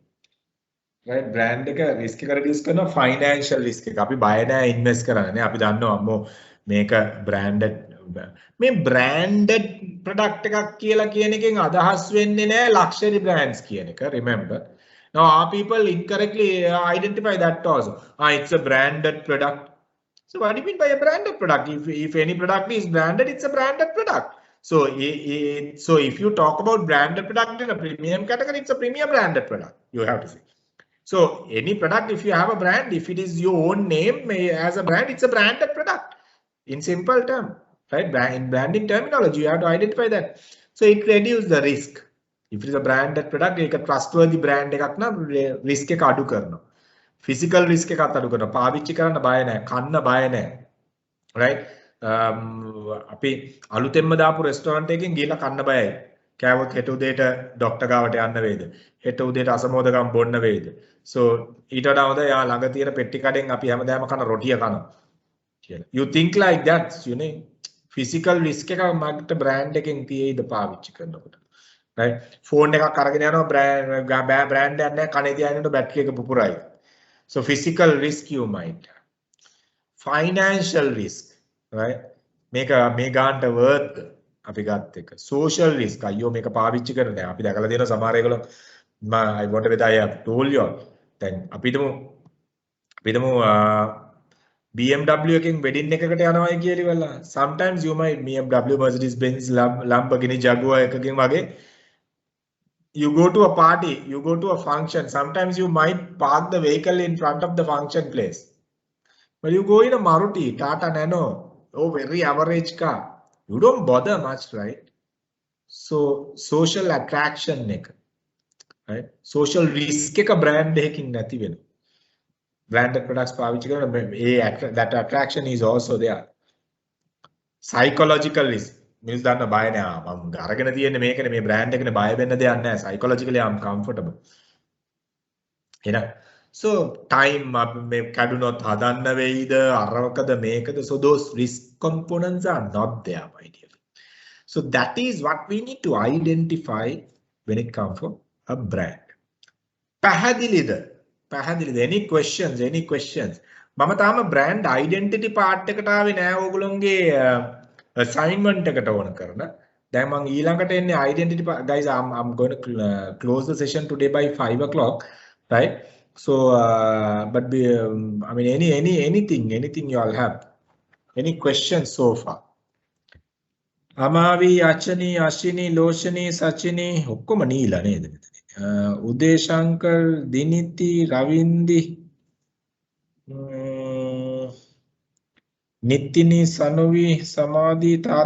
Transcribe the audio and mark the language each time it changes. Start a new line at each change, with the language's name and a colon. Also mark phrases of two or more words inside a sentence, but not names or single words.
English: right brand
Sinhala: එක risk එක reduce කරනවා
English: financial risk
Sinhala: එක. අපි බය නැහැ invest කරන්න නේ. අපි දන්නවා අම්මෝ මේක branded මේ
English: branded product
Sinhala: එකක් කියලා කියන එකෙන් අදහස් වෙන්නේ නැහැ
English: luxury brands
Sinhala: කියන එක.
English: remember. Now our people incorrectly identify that also. It's a branded product. So what do you mean by a branded product? If any product is branded, it's a branded product. So if you talk about branded product in a premium category, it's a premium branded product. You have to say. So any product, if you have a brand, if it is your own name as a brand, it's a branded product. In simple term, right? In branding terminology, you have to identify that. So it reduces the risk. If it is a branded product, it's a trustworthy brand
Sinhala: එකක් නම් risk එක අඩු කරනවා.
English: Physical risk
Sinhala: එකත් අඩු කරනවා. පාවිච්චි කරන්න බය නැහැ. කන්න බය නැහැ.
English: Right?
Sinhala: අපි අලුතෙන්ම දාපු රෙස්ටෝරන්ට් එකකින් ගිහලා කන්න බයයි. කෑවොත් හෙට උදේට ડોක්ටර් ගාවට යන්න වේද? හෙට උදේට අසමෝදකම් බොන්න වේද? So ඊට වඩා හොඳ යා ළඟ තියෙන පෙට්ටි කඩෙන් අපි හැමදාම කන රොටිය කනවා කියලා.
English: You think like that, you know. Physical risk
Sinhala: එකක් මට brand එකෙන් තියෙයිද පාවිච්චි කරනකොට. Right? Phone එකක් අරගෙන යනවා brand එකක් නැහැ කනේ තියාගෙනට බැටරි එක පුපුරයි.
English: So physical risk you might. Financial risk. Right
Sinhala: මේක මේ ගානට worth අපි ගත්ත එක
English: social risk
Sinhala: අයියෝ මේක පාවිච්චි කරන්නේ අපි දැකලා තියෙන සමහර ඒගොල්ලෝ
English: I wonder whether I have told you
Sinhala: දැන් අපිටම
English: BMW
Sinhala: එකකින් wedding එකකට යනවායි කියලා ඉවරලා
English: sometimes you might BMW Mercedes Benz Lamborghini Jaguar
Sinhala: එකකින් වගේ
English: you go to a party you go to a function sometimes you might park the vehicle in front of the function place but you go in a Maruti Tata Nano oh very average car you don't bother much right so social attraction nek right? Social risk
Sinhala: එක brand එකකින් නැති වෙනවා.
English: Branded products
Sinhala: පාවිච්චි කරන
English: that attraction is also there. Psychological risk.
Sinhala: මිනිස් දන්න බය නෑ මම අරගෙන තියෙන්නේ මේකනේ මේ brand එකනේ බය වෙන්න දෙයක් නෑ.
English: Psychologically I'm comfortable.
Sinhala: එහෙනම්
English: so time
Sinhala: මේ කැඩුනොත් හදන්න වෙයිද අරවකද මේකද,
English: so those risk components are not there my dear. So that is what we need to identify when it comes for a brand.
Sinhala: පැහැදිලිද?
English: any questions
Sinhala: මම තාම
English: brand identity part
Sinhala: එකට ආවේ නෑ ඕගොල්ලෝගේ assignment එකට ඕන කරන. දැන් මම ඊළඟට එන්නේ identity guys.
English: I'm going to close the session today by 5 o'clock, right? So but I mean anything you all have, any questions so far?
Sinhala: අමාවි, අචනි, අශිනි, ලෝෂනි, සචිනි ඔක්කොම නීලා නේද මෙතන? උදේශංකර්, දිනිති, රවින්දි, නිතිනි, සනුවි, සමාධි, තාරක.